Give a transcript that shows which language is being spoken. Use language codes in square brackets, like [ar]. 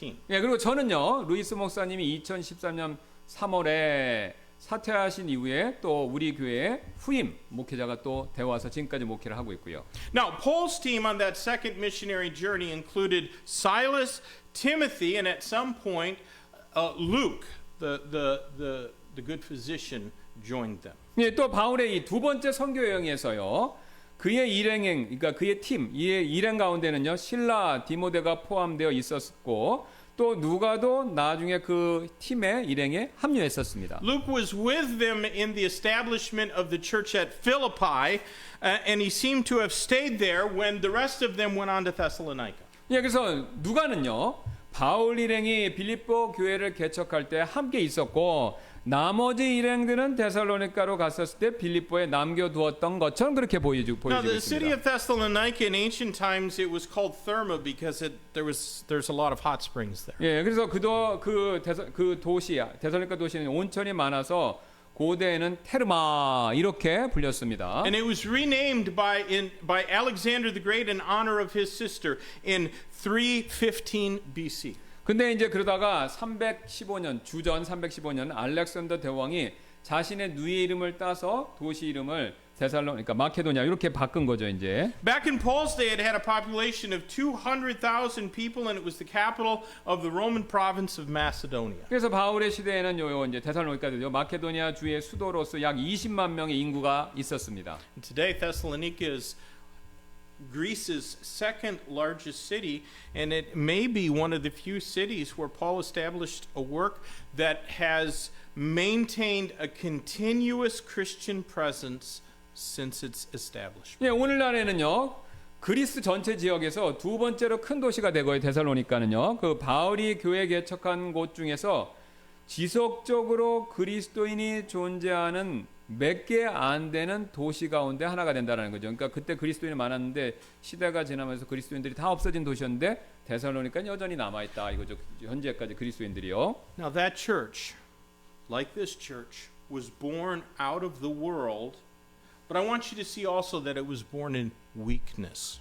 [ko] 예, 그리고 저는요, 루이스 목사님이 2013년 3월에 사퇴하신 이후에 또 우리 교회에 후임 목회자가 또 되어와서 지금까지 목회를 하고 있고요. [en] Now, Paul's team on that second missionary journey included Silas, Timothy, and at some point Luke, the good physician, joined them. [ko] 예, 또 바울의 이 두 번째 선교 여행에서요, 그의 일행, 그러니까 그의 팀, 이의 일행 가운데는요, 신라, 디모데가 포함되어 있었고, 또 누가도 나중에 그 팀의 일행에 합류했었습니다. [en] Luke was with them in the establishment of the church at Philippi, and he seemed to have stayed there when the rest of them went on to Thessalonica. [ko] 예, 그래서 누가는요, 바울 일행이 빌립보 교회를 개척할 때 함께 있었고, 나머지 일행들은 데살로니가로 갔었을 때 빌립보에 남겨두었던 것처럼 그렇게 보여지고 [en] Now, the city [ko] 있습니다. [en] of Thessalonica in ancient times it was called Therma because there's a lot of hot springs there. [ko] 예, 그래서 그 도시 데살로니가 도시는 온천이 많아서 고대에는 테르마 이렇게 불렸습니다. [en] And it was renamed by Alexander the Great in honor of his sister in 315 BC. [ko] 근데 이제 그러다가 315년 주전 315년 알렉산더 대왕이 자신의 누이의 이름을 따서 도시 이름을 그러니까 마케도냐 이렇게 바꾼 거죠, 이제. [en] Back in Paul's day, it had a population of 200,000 people, and it was the capital of the Roman province of Macedonia. [ko] 그래서 바울의 시대에는 요 이제 데살로니가도 마케도니아 주의 수도로서 약 20만 명의 인구가 있었습니다. [en] And today, Thessalonica is Greece's second largest city, and it may be one of the few cities where Paul established a work that has maintained a continuous Christian presence since its establishment. [ko] 예, 오늘날에는요. 그리스 전체 지역에서 두 번째로 큰 도시가 되고요. 데살로니가는요. 그 바울이 교회 개척한 곳 중에서 지속적으로 그리스도인이 존재하는 몇 개 안 되는 도시 가운데 하나가 된다는 거죠. 그러니까 그때 그리스도인이 많았는데 시대가 지나면서 그리스도인들이 다 없어진 도시였는데 데살로니가는 여전히 남아 있다 이거죠. 현재까지 그리스도인들이요. [en] Now that church, like this church, was born out of the world, but I want you to see also that it was born in weakness.